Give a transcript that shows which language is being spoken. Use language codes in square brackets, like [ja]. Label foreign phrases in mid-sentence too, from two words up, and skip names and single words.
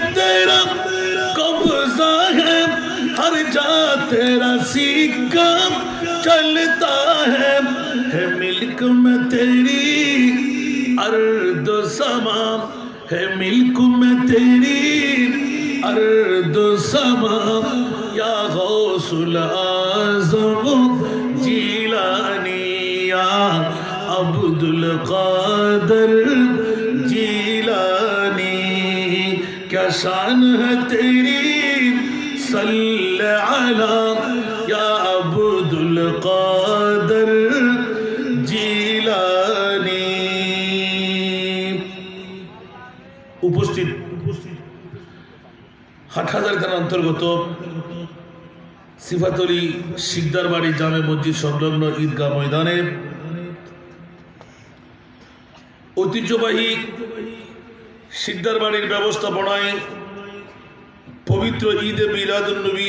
[ur] تیرا قبضہ ہے ہر جا تیرا سکہ چلتا ہے ملک میں تیری ارض و سما ہے ملک میں تیری ارض و سما یا غوث العظم جیلانی یا عبدুল কাদের جیلانی کیا شان ہے تیری صلی علی یا عبدুল কাদের জিলানী [bn] উপস্থিত হাটহাজার থানার অন্তর্গত সিফাতলী শিকদার বাড়ি জামে মসজিদ সংলগ্ন ঈদগাহ ময়দানে ঐতিহ্যবাহী শিকদার বাড়ির ব্যবস্থাপনায় পবিত্র ঈদে মিলাদুন নবী